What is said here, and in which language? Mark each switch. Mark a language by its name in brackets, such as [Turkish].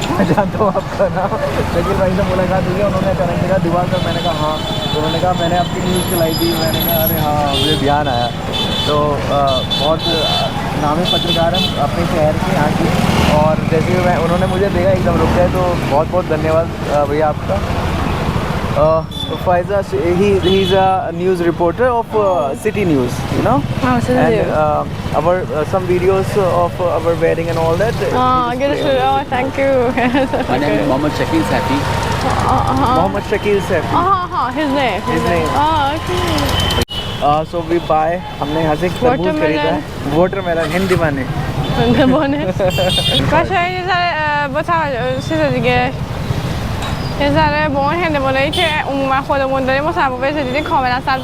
[Hindi] मैं जानता हूँ आपका नाम. शकील भाई से मुलाकात हुई है. उन्होंने अचानक कहा दिवाकर. मैंने कहा हाँ. तो उन्होंने कहा मैंने आपकी न्यूज़ चलाई थी. मैंने कहा अरे हाँ मुझे ध्यान आया. तो बहुत नामी पत्रकार हैं अपने शहर के यहाँ की. और जैसे मैं उन्होंने मुझे देखा एकदम रुक गए. तो बहुत बहुत धन्यवाद भैया आपका. [English] Faiza, he's a news reporter of City News, you know. Oh, City News. And our some videos of our wedding and all that. Oh, good to see. Oh, thank you. My name is Mohammed Shakil Safi. Mohammed Shakil Safi. His name. His name. Oh, okay. So we buy. [Hindi] हमने यहाँ से तरबूज खरीदा है. Watermelon Hindi माने. [Persian] هندوانه باشه یه ذره با توجه چیز دیگه یه ذره با اون هندوانه‌ای که عموما خودمون داریم متفاوت دیدین کاملا سبز.